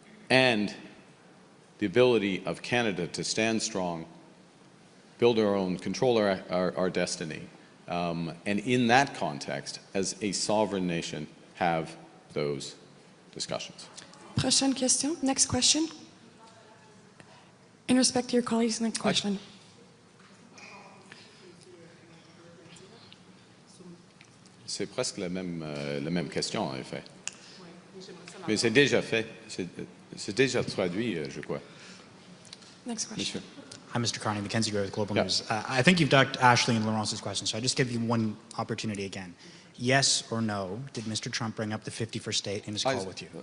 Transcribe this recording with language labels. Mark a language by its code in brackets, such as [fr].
[en] And the ability of Canada to stand strong, build our own, control our destiny, and in that context, as a sovereign nation, have those discussions. [fr] Prochaine question. [en] Next question. In respect to your colleagues, next question. [fr] C'est presque la même question, en effet. Mais c'est déjà fait. C'est déjà traduit, je crois. [en] Next question. [fr] Monsieur. [en] Hi, Mr. Carney, Mackenzie Gray with Global Yep. News. I think you've ducked Ashley and Laurence's question, so I just give you one opportunity again. Yes or no, did Mr. Trump bring up the 51st state in his call with you?